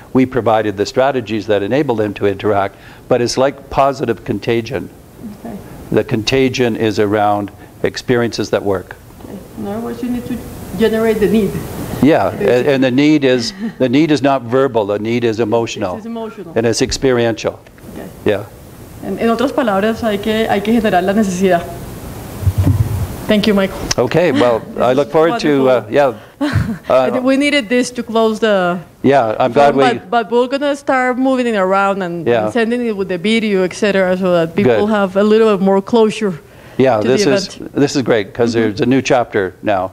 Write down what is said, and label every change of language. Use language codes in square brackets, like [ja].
[en] We provided the strategies that enabled them to interact, but it's like positive contagion. Okay. The contagion is around experiences that work. Okay. In other words, you need to generate the need. Yeah, and the need is not verbal, the need is emotional. It's emotional. And it's experiential. Okay. Yeah. [es] En otras palabras, hay que generar la necesidad. [en] Thank you, Michael. Okay, well, I look forward to, we needed this to close the... Yeah, I'm glad we... But we're going to start moving it around and sending it with the video, etc., so that people have a little bit more closure. Yeah, this is great, because there's a new chapter now.